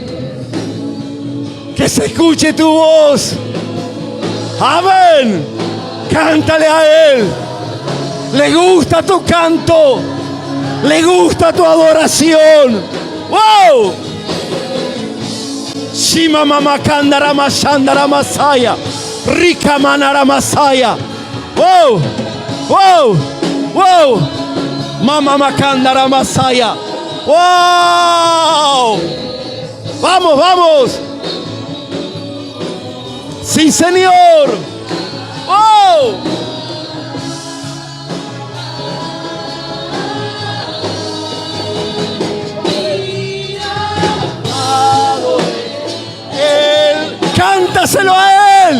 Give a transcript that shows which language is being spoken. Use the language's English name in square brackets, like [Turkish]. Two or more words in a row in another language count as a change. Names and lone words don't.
[Spanish] Que se escuche tu voz. Amén. Cántale a Él. Le gusta tu canto. Le gusta tu adoración. ¡Wow! Shima mama kandara mashandara masaya. Rika manara masaya. ¡Wow! ¡Wow! ¡Wow! Mama makandara masaya. ¡Wow! ¡Vamos, vamos! ¡Sí, Señor! ¡Wow! Él, cántaselo a Él.